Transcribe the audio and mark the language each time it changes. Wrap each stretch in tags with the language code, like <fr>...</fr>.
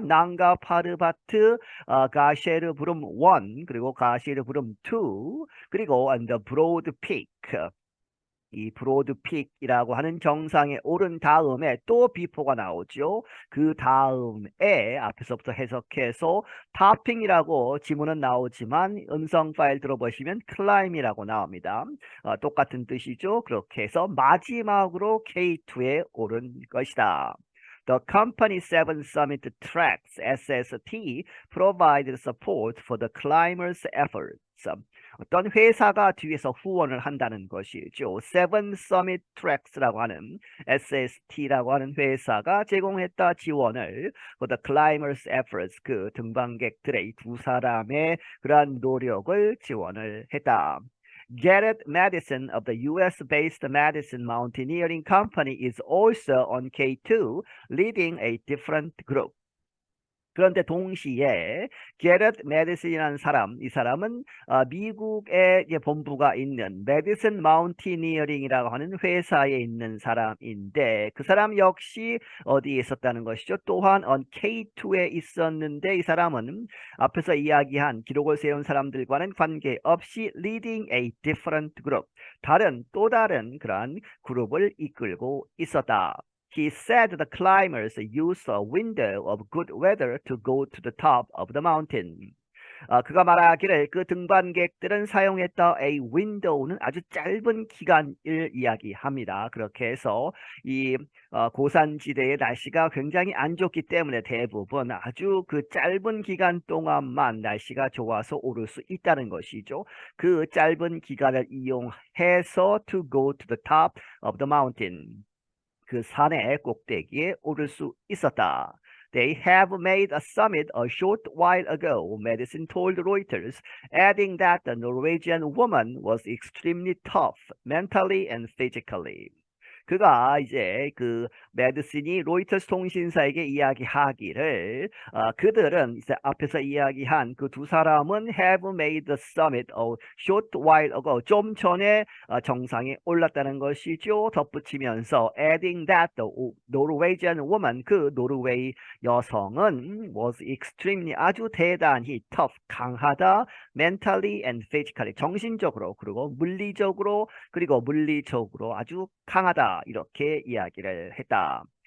<ko>난가 파르바트, 가셰르 부름 1 그리고 가시르 부름 2 그리고</ko> <en>on the broad peak</en> <ko>이 브로드픽이라고 하는 정상에 오른 다음에 또 비포가 나오죠. 그 다음에 앞에서부터 해석해서 타핑이라고 지문은 나오지만 음성 파일 들어보시면 클라임이라고 나옵니다. 똑같은 뜻이죠. 그렇게 해서 마지막으로 K2에 오른 것이다.</ko> <en>The company 7 Summit Tracks SST provided support for the climbers' efforts.</en> <ko>어떤 회사가 뒤에서 후원을 한다는 것이죠. Seven Summit Tracks라고 하는 SST라고 하는 회사가 제공했다 지원을</ko> <en>for the climbers' efforts</en> <ko>그 등반객들의 두 사람의 그러한 노력을 지원을 했다.</ko> <en>Garrett Madison of the US-based Madison Mountaineering Company is also on K2, leading a different group.</en> <ko>그런데 동시에 게렛 메디슨이라는 사람, 이 사람은 미국에 본부가 있는 메디슨 마운티니어링이라고 하는 회사에 있는 사람인데 그 사람 역시 어디에 있었다는 것이죠. 또한 on K2에 있었는데 이 사람은 앞에서 이야기한 기록을 세운 사람들과는 관계없이</ko> <en>leading a different group,</en> <ko>또 다른 그러한 그룹을 이끌고 있었다.</ko> <en>He said the climbers use a window of good weather to go to the top of the mountain.</en> <ko>그가 말하기를 그 등반객들은 사용했던</ko> <en>a window</en> <ko>는 아주 짧은 기간을 이야기합니다. 그렇게 해서 이 고산지대의 날씨가 굉장히 안 좋기 때문에 대부분 아주 그 짧은 기간 동안만 날씨가 좋아서 오를 수 있다는 것이죠. 그 짧은 기간을 이용해서</ko> <en>to go to the top of the mountain.</en> <ko>그 산의 꼭대기에 오를 수 있었다.</ko> <en>They have made a summit a short while ago, Madison told Reuters, adding that the Norwegian woman was extremely tough, mentally and physically.</en> <ko>그가 이제 그 메디슨이 로이터스 통신사에게 이야기하기를 그들은 이제 앞에서 이야기한 그 두 사람은</ko> <en>have made the summit a short while ago</en> <ko>좀 전에 정상에 올랐다는 것이죠. 덧붙이면서</ko> <en>adding that the Norwegian woman</en> <ko>그 노르웨이 여성은</ko> <en>was extremely</en> <ko>아주 대단히 tough 강하다</ko> <en>mentally and physically</en> <ko>정신적으로 그리고 물리적으로 아주 강하다 이렇게 이야기를 했다.</ko>